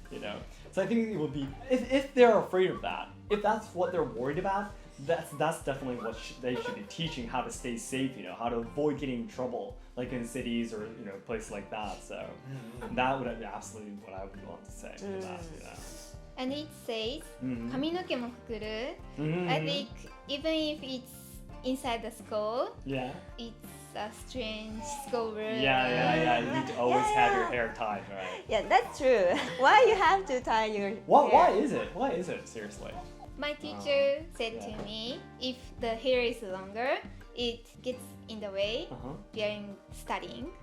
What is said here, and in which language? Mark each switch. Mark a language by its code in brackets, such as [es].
[en] You know, so I think it would be if they're afraid of that, if that's what they're worried about. That's definitely what they should be teaching, how to stay safe, you know, how to avoid getting in trouble, like in cities or, you know, places like that. So that would be absolutely what I would want to say to that, you know. And it says [ja] 髪の毛もくくる. [en] I think even if it's inside the school, yeah, it's a strange school rule. Yeah. You need to always have your hair tied, right? Yeah, that's true. Why you have to tie your hair? Why is it? Why is it? Seriously. My teacher said to me, if the hair is longer, it gets in the way during studying.